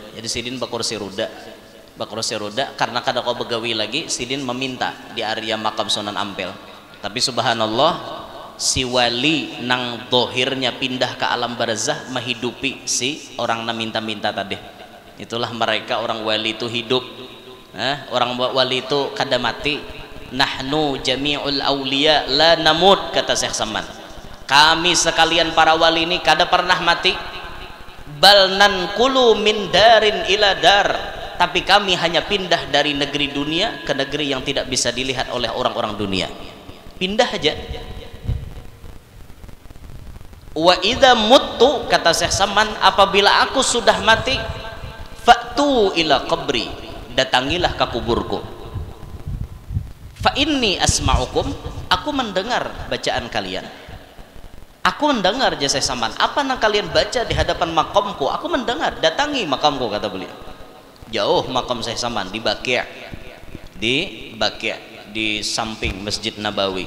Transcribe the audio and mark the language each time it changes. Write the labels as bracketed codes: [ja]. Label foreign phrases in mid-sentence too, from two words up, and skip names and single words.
[bjn] Jadi sidin bakursi roda. Karena kada kau begawi lagi, sidin meminta di area makam Sunan Ampel. Tapi subhanallah si wali nang dohirnya pindah ke alam barzah menghidupi si orang na minta-minta tadi. Itulah mereka orang wali itu hidup. Orang wali itu kada mati. [ar] نحن جميع الأولياء لا نموت, kata Syekh Saman. [bjn] Kami sekalian para wali ini kada pernah mati. [ar] بل ننتقل من دار إلى دار, [id] tapi kami hanya pindah dari negeri dunia ke negeri yang tidak bisa dilihat oleh orang-orang dunia. Pindah aja. [ar] وإذا متّ, [id] kata Syekh Saman, apabila aku sudah mati, [ar] فأتوا إلى قبري, [id] datangilah ke kuburku. [ar] فإني أسمعكم, [id] aku mendengar bacaan kalian. Aku mendengar, jasa Saman, apa yang kalian baca di hadapan makamku, aku mendengar, datangi makamku, kata beliau. Jauh makam Syekh Saman di Baqi', di samping Masjid Nabawi.